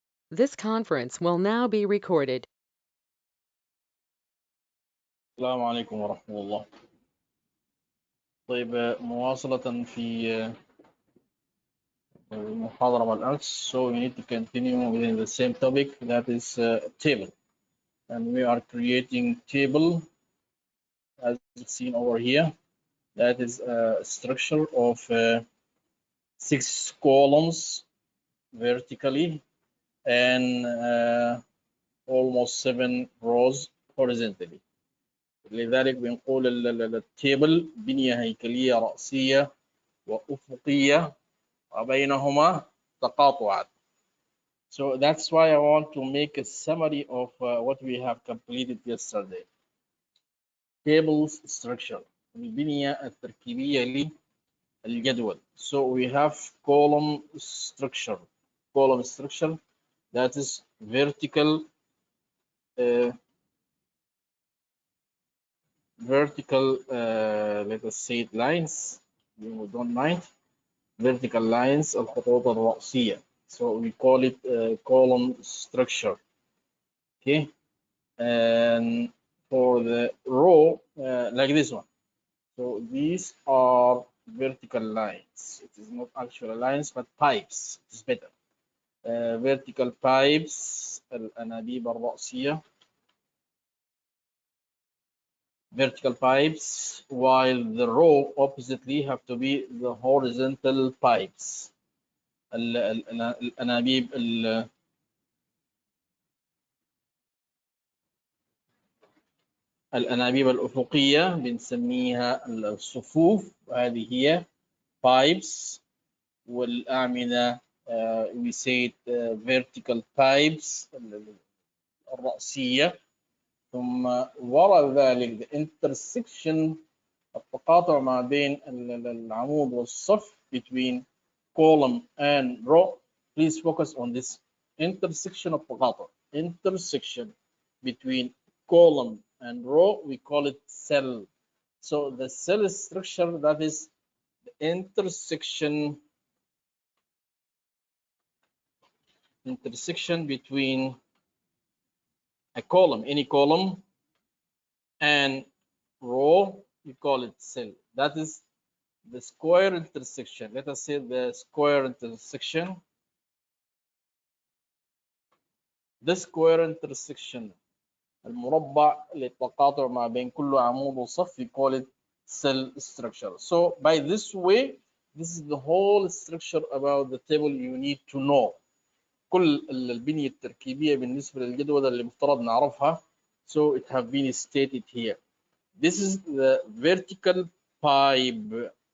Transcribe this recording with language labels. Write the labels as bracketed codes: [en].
[en] This conference will now be recorded. [ar] السلام عليكم ورحمة الله. طيب مواصلة في المحاضرة بالأمس. [en] So we need to continue within the same topic, that is table. And we are creating table as seen over here. That is a structure of 6 columns vertically and almost 7 rows horizontally. [ar] لذلك بنقول التيبل بنية هيكلية رأسية وأفقية وبينهما تقاطعات. [en] So that's why I want to make a summary of what we have completed yesterday. Tables structure, [ar] البنية التركيبية للجدول. [en] So we have column structure. Column structure, that is vertical let us say it lines. You don't mind. Vertical lines [ar] الخطوط الرأسية. [en] So we call it column structure. Okay, and for the row like this one. So these are vertical lines. It is not actual lines but pipes. It is better. Vertical pipes [ar] الأنابيب الرأسية. [en] Vertical pipes, while the row oppositely have to be the horizontal pipes. [ar] الأنابيب الأنابيب الأفقية بنسميها الصفوف، وهذه هي pipes. والأعمدة [en] we say vertical pipes [ar] الرأسية. ثم وراء ذلك [en] the intersection [ar] التقاطع ما بين العمود والصف [en] between column and row. Please focus on this intersection [ar] التقاطع. [en] Intersection between column and row, we call it cell. So the cell structure, that is the intersection between a column, any column, and row, we call it cell. That is the square intersection. Let us say the square intersection. The square intersection [ar] المربع للتقاطع ما بين كل عمود وصف, [en] we call it cell structure. So by this way, this is the whole structure about the table you need to know. [ar] كل البنية التركيبية بالنسبة للجدول اللي مفترض نعرفها. [en] So it have been stated here. This is the vertical pipe.